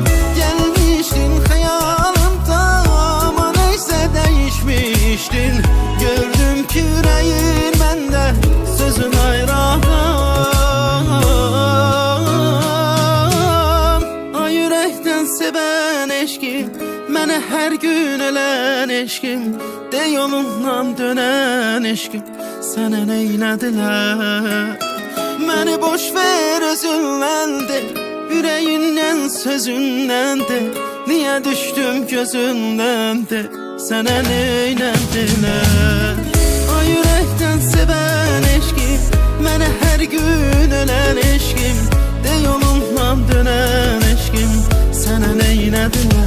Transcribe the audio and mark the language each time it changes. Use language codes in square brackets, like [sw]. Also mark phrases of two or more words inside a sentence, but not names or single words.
[tr] Gelmiştin hayalımda ama neyse değişmiştin, gördüm ki yüreğin bende, sözün ayrı adam. Ay yürekten seven eşkim, mənə her gün ölen eşkim, de yolundan dönen eşkim, [az] sənə neynədilər? [tr] Məni boş ver özündən de, yüreğindən sözündən de, niye düştüm gözündən de, [az] sənə neynədilər? [tr] Ay yürekten seven eşkim, mənə her gün ölen eşkim, de yolundan dönen eşkim, [az] sənə neynədilər?